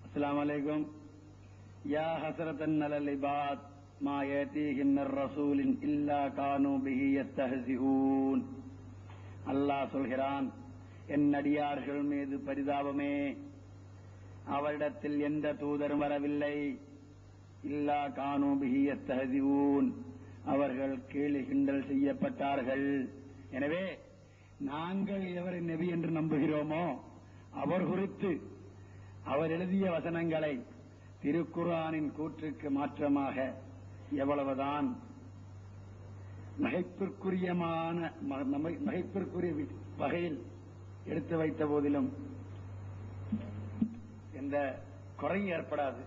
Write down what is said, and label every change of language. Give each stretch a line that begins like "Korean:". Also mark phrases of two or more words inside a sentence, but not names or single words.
Arabic: السلام عليكم يا حسرة على العباد ما يأتيهم من رسول إلا كانوا به يستهزئون.
Tamil: அல்லாஹ் சொல்கிறான், என் அடியார்கள் மீது பரிதாபமே, அவரிடத்தில் எந்த தூதரும் வரவில்லை.
Arabic: إلا كانوا به يستهزئون,
Tamil: அவர்கள் கேலி கிண்டல் செய்யப்பட்டார்கள். எனவே நாங்கள் எவரை நபி என்று நம்புகிறோமோ அவர் குறித்து அவர் எழுதிய வசனங்களை திருக்குர்ஆனின் கூற்றுக்கு மாற்றமாக எவ்வளவுதான் நகைப்பிற்குரிய வகையில் எடுத்து வைத்த போதிலும் எந்த குறையும் ஏற்படாது.